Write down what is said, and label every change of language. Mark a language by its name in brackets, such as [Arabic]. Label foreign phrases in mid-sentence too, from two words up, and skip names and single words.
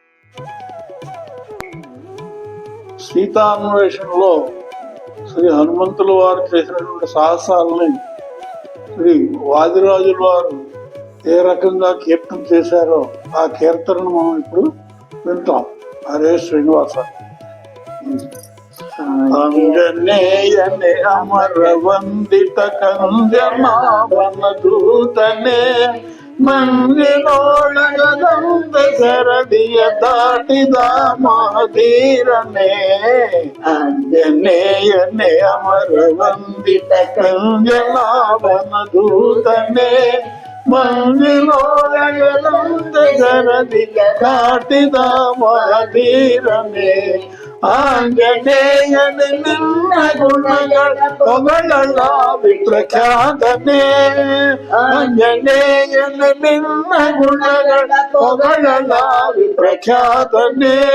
[Telugu] సీతాన్వేషణలో శ్రీ హనుమంతుల వారు చేసినటువంటి సాహసాలని శ్రీ వాదిరాజుల వారు ఏ రకంగా కీర్తన చేశారో ఆ కీర్తనను మనం ఇప్పుడు వింటాం. హరే శ్రీనివాస. [Kannada] ಅಂಜನೇಯನೇ ಅಮರ ವಂದಿತ ಕಂಜನಾಭನ ದೂತನೇ ಮಂಜಿನೊಳಗದಂತ ಸರದಿಯ ದಾಟಿದ ಮಹಧೀರನೇ ಅಂಜನೇಯನೇ ಅಮರ ವಂದಿತ ಕಂಜನಾಭನ ದೂತನೇ ಮಂಜಿನೊಳಗದಂತ ಸರದಿಯ ದಾಟಿದ ಮಹಧೀರನೇ ಆಂಜನೇಯನ ನಿನ್ನ ಗುಣಗಳ ಹೊಗಳಲ್ಲ ವಿಪ್ರಖ್ಯಾತನೇ ಆಂಜನೇಯನ ನಿನ್ನ ಗುಣಗಳ ಹೊಗಳಲ್ಲ ವಿಪ್ರಖ್ಯಾತನೇ